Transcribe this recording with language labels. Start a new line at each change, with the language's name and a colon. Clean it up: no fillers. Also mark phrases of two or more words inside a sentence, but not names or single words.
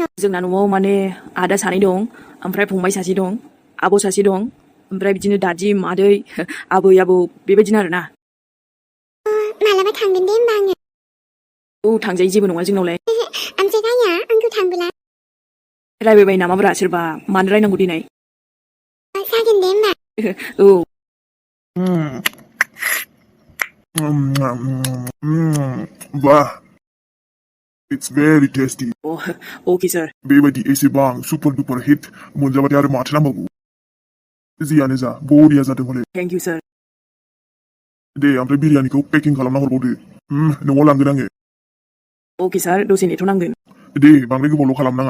Bodo: जोंना न'आव माने आदा सानै दं ओमफ्राय फंबाय सासे दं आब' सासे दं ओमफ्राय बिदिनो दादि मादै आबै आबौ बेबायदिनो आरोना मालाबा थांगोन दे होमबा आङो औ थांजायो जेबो नङा जोंनावलाय ओमफ्राय गाया आंखौ थांबोला रायबाय नामाब्रा सोरबा मानो रायनांगौ दिनै जागोन दे होमबा औ
English: Wow, it's very tasty. okay sir
Bodo: बेबायदि एसेबां
English: super duper hit
Bodo: मोनजाबाथाय आरो माथो नांबावगौ जियानो जा बरिया जादों हले
English: thank you sir
Bodo: दे ओमफ्राय बिरियानिखौ पेकिं खालामना हरबावदो न'आव लांगोन आङो
English: okay sir
Bodo: दसे नेथ'नांगोन दे बांद्राय गोबावल' खालामनाङा